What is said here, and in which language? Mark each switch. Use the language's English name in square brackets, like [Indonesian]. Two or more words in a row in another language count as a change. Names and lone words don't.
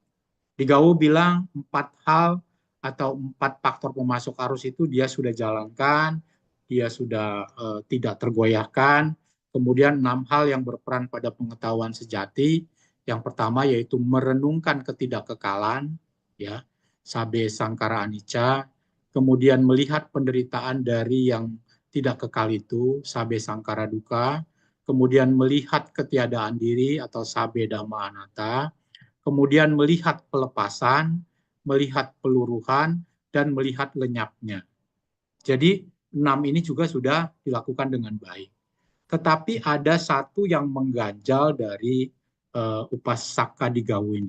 [Indonesian] Digau bilang 4 hal atau 4 faktor pemasuk arus itu dia sudah jalankan, dia sudah tidak tergoyahkan. Kemudian 6 hal yang berperan pada pengetahuan sejati. Yang pertama yaitu merenungkan ketidakkekalan, ya, [Pali] sabe sangkara anicca. [Indonesian] Kemudian melihat penderitaan dari yang tidak kekal itu, [Pali] sabe sangkara dukkha. [Indonesian] Kemudian melihat ketiadaan diri atau [Pali] sabe dhamma anatta. [Indonesian] Kemudian melihat pelepasan, melihat peluruhan, dan melihat lenyapnya. Jadi 6 ini juga sudah dilakukan dengan baik. Tetapi ada satu yang mengganjal dari Upasaka Digau ini.